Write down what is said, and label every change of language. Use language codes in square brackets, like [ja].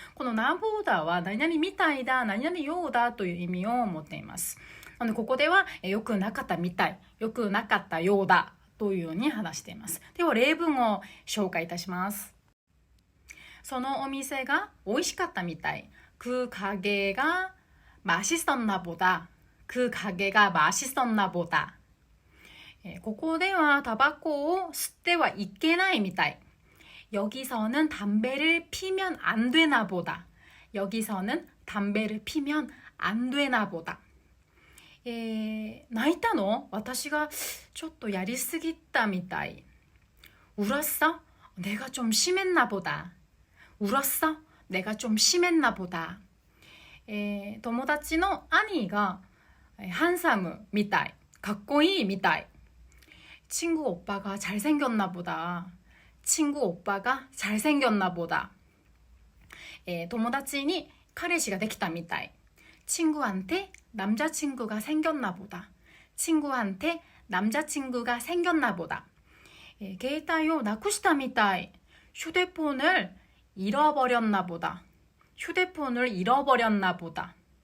[ja] この나 보다は何々みたいだ、何々ようだという意味を持っています。なのでここでは良くなかったみたい、良くなかったようだというように話しています。では例文を紹介いたします。そのお店が美味しかったみたい。 [ko] 그 가게가 맛있었나 보다. 그 가게가 맛있었나 보다. [ja] ここではタバコを吸ってはいけないみたい。 [ko] 여기서는 담배를 피면 안 되나 보다. 여기서는 담배를 피면 안 되나 보다. [ja] 泣いたの？私がちょっとやりすぎたみたい。 [ko] 울었어? 내가 좀 심했나 보다. 울었어? 내가 좀 심했나 보다. [ja] 友達の兄がハンサムみたい。かっこいいみたい。 [ko] 친구 오빠가 잘생겼나 보다. 친구 오빠가 잘생겼나 보다. [ja] 友達に彼氏ができたみたい。 [ko] 친구한테 남자친구가 생겼나 보다. 친구한테 남자친구가 생겼나 보다. [ja] 携帯をなくしたみたい。 [ko] 휴대폰을 잃어버렸나 보다. 휴대폰을 잃어버렸나 보다.